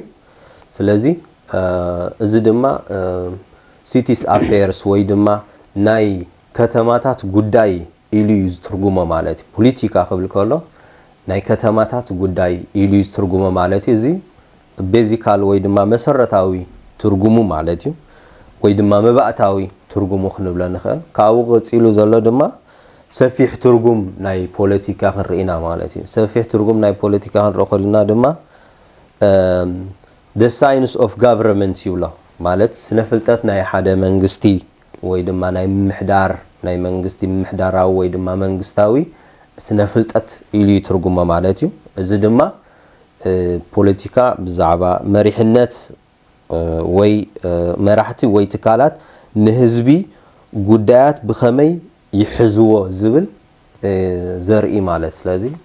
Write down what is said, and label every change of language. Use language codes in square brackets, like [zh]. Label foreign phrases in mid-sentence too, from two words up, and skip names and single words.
[ti] ስለዚ እዚ ድማ [en] cities affairs [ti] ወይ ድማ ናይ ከተማታት ጉዳይ ኢሉ ዝትርጉሞ ማለት እዩ። ፖለቲካ ክብል ከሎ ናይ ከተማታት ጉዳይ ኢሉ ዝትርጉሞ ማለት እዩ። እዚ ቤዚካል ወይ ድማ መሰረታዊ ትርጉሙ ማለት እዩ። ወይ ድማ መባእታዊ ትርጉሙ ክንብሎ ንኽእል። ካብኡ ቀፂሉ ዘሎ ድማ ሰፊሕ ትርጉም ናይ ፖለቲካ ክንርኢና ማለት እዩ። ሰፊሕ ትርጉም ናይ ፖለቲካ ክንርኢ ከለና ድማ [en] the science of government [ti] ይብሎ ማለት ስነ ፍልጠት ናይ ሓደ መንግስቲ ወይ ድማ ናይ ምሕዳር ናይ መንግስቲ ምሕዳራዊ ወይ ድማ መንግስታዊ ስነ ፍልጠት ኢሉ ትርጉሞ ማለት እዩ። እዚ ድማ ፖለቲካ ብዛዕባ መሪሕነት ወይ መራሕቲ ወይ ትካላት ንህዝቢ ጉዳያት ብኸመይ ይሕዝዎ ዝብል ዘርኢ ማለት ስለዚ